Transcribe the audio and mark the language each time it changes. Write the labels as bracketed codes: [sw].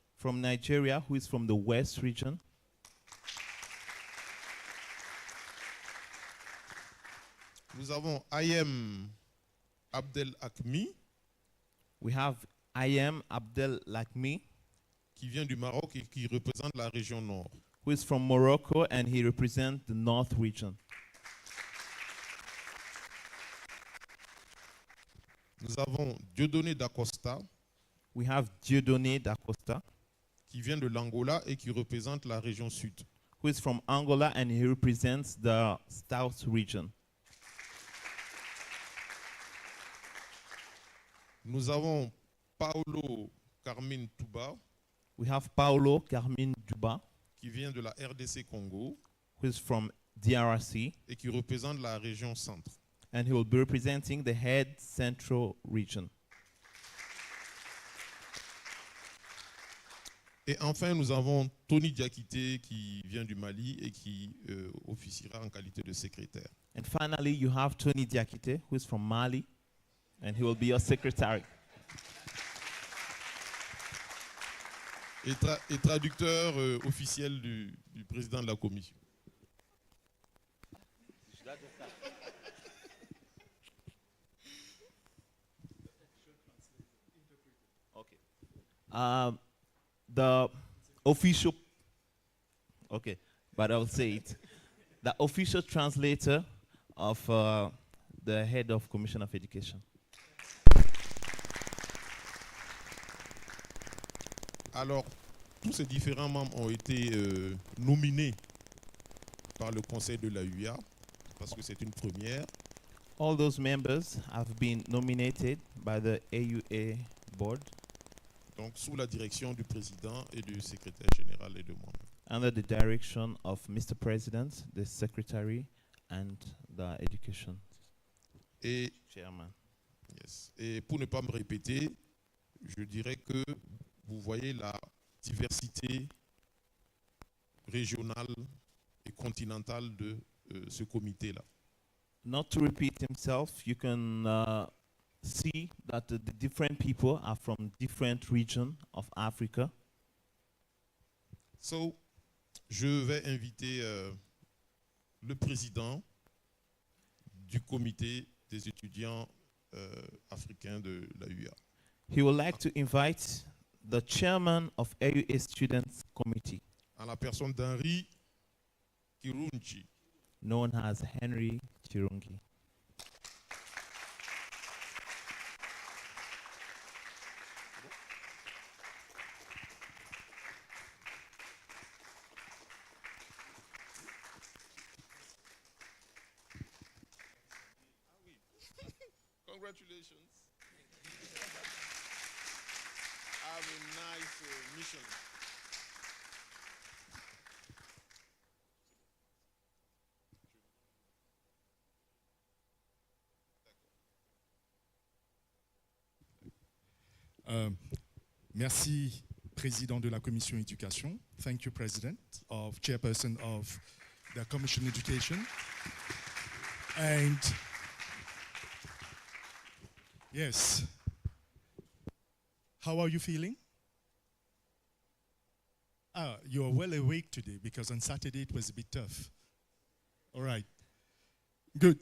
[en] From Nigeria, who is from the West region. [fr] Nous avons Ayem Abdel Akmi. [en] We have Ayem Abdel Lakmi. [fr] Qui vient du Maroc et qui représente la région Nord. [en] Who is from Morocco and he represents the North region. [fr] Nous avons Dieudonné d'Acosta. [en] We have Dieudonné d'Acosta. [fr] Qui vient de l'Angola et qui représente la région Sud. [en] Who is from Angola and he represents the South region. [fr] Nous avons Paulo Carmine Touba. [en] We have Paulo Carmine Touba. [fr] Qui vient de la RDC Congo. [en] Who is from DRC. [fr] Et qui représente la région Centre. [en] And he will be representing the head Central region. [fr] Et enfin, nous avons Tony Diakité qui vient du Mali et qui officiera en qualité de secrétaire. [en] And finally, you have Tony Diakité, who is from Mali, and he will be your secretary. [fr] Et traducteur officiel du président de la commission. [en] Um, the official, okay, but I'll say it. The official translator of the head of Commission of Education. [fr] Alors, tous ces différents membres ont été nominés par le conseil de la l'AUA, parce que c'est une première. [en] All those members have been nominated by the AUA board [fr] Donc, sous la direction du président et du secrétaire général et de moi-même. [en] under the direction of Mr. President, the Secretary, and the Education [fr] Et, [en] Chairman. yes. [fr] Et pour ne pas me répéter, je dirais que vous voyez la diversité régionale et continentale de ce comité-là. [en] Not to repeat himself, you can see that the different people are from different regions of Africa. [fr] So, je vais inviter le président du comité des étudiants africains de l'AUA. [en] He would like to invite the chairman of AUA Students Committee, [fr] En la personne d'Henri Kirunchi. [en] known as Henry Chirungi. Congratulations. Have a nice mission. [fr] Merci, Président de la Commission Éducation. [en] Thank you, President, Chairperson of the Commission Education. And yes, how are you feeling? You're well awake today because on Saturday it was a bit tough. All right. Good.